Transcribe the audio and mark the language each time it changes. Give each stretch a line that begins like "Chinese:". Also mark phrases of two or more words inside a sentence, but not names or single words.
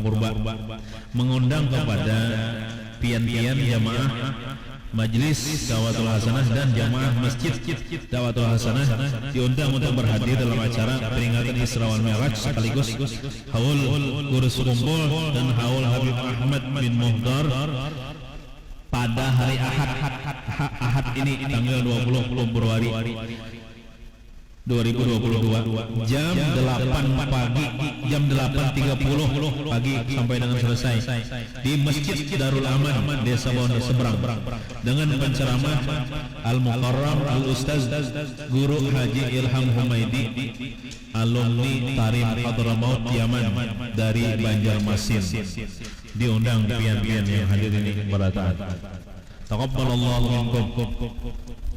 Indonesian: Purba, mengundang kepada pian-pian jamaah Majelis Dawatul Hasanah dan jamaah Masjid Dawatul Hasanah diundang untuk berhadir dalam acara peringatan Isra wal Mi'raj sekaligus haul Gurus Kumpul dan haul Habib Ahmad bin Muhdar pada hari Ahad ini tanggal 20 Februari 2022 jam 8 pagi, jam 8.30 pagi sampai dengan selesai di Masjid Darul Aman Desa Bawahan Seberang dengan penceramah Al-Mukarram Al-Ustaz Guru Haji Ilham Humaidi, alumni Tarim Hadramaut Yaman dari Banjarmasin.
Banjar: Diundang pian-pian yang hadir ini berataat.
Arabic: Taqabbalallahu minkum.